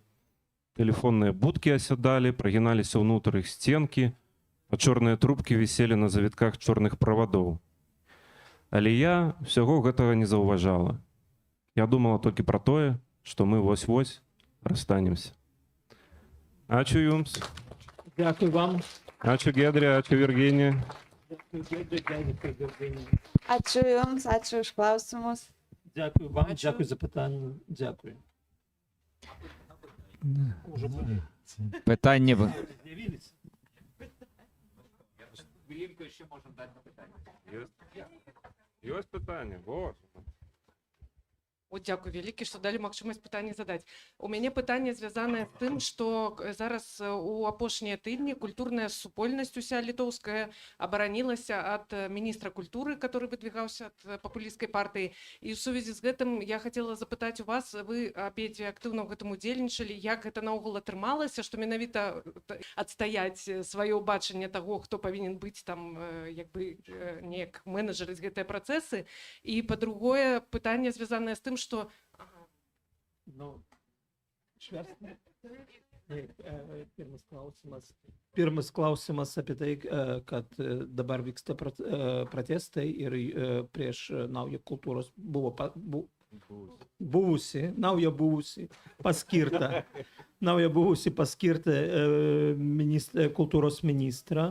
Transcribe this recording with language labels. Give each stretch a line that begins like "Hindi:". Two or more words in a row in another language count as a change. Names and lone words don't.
Belarusian: Тэлефонныя будкі асядалі, прагіналіся ўнутр іх сценкі, а чорныя трубкі віселі на завітках чорных правадоў. Але я ўсяго гэтага не заўважала. Я думала толькі пра тое, што мы вось-вось расстанемся.
Lithuanian: Ačiū Jums.
Ukrainian: Дякую вам.
Lithuanian: Ачу Гедрі, ачу Віргінія. Ačiū Jums, ačiū už klausimus.
Ukrainian: Дякую вам, дякую за питання. Дякую. Питання.
Belarusian: Ёсць пытанне, вот. О, дякую вялікі, што далі магчымасць пытанне задаць. У мяне пытанне звязанае з тым, што зараз у апошнія тыдні культурная супольнасць уся літоўская абаранілася ад міністра культуры,
Russian: который выдвигаўся
Belarusian: ад папулісцкай партыі. І ў сувязі з гэтым я хацела запытаць у вас, вы абедзве актыўна ў гэтым удзельнічалі, як гэта наогул атрымалася, што менавіта адстаяць сваё бачанне таго, хто павінен быць там як бы неяк менеджерыць гэтыя працэсы. І па-другое, пытанне звязанае з тым,
Russian: что
Lithuanian: pirmas klausimas apie tai, kad dabar vyksta protestai ir prieš naują kultūros naują buvusi paskirtą kultūros ministrą.